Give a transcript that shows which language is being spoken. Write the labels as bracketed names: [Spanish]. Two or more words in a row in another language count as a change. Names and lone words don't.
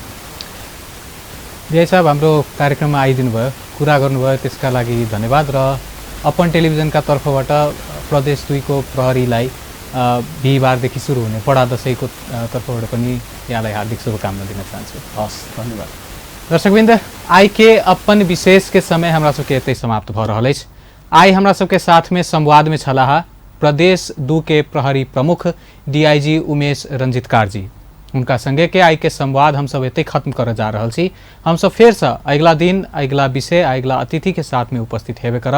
[Nepali] बिआई साहब हाम्रो कार्यक्रममा आइदिनु भयो, कुरा गर्नुभयो, त्यसका लागि धन्यवाद। र अपन टेलिभिजनका तर्फबाट प्रदेश 2 को प्रहरीलाई बिहिबारदेखि सुरु हुने बडा दसैँको तर्फबाट पनि यहाँलाई हार्दिक शुभकामना दिन चाहन्छु। हस्, धन्यवाद। दर्शकवृन्द, [Maithili] आई के अपन विशेष के समय हमरा सबके एतै समाप्त भ रहल अछि। आई हमरा सबके साथ में संवाद में छलाहा प्रदेश 2 के प्रहरी प्रमुख डीआईजी उमेश रंजितकार जी। उनका संगे के आई के संवाद हम सब एते खत्म कर जा रहल छी। हम सब फिर से अगला दिन अगला विषय अगला अतिथि के साथ में उपस्थित हेबे करब।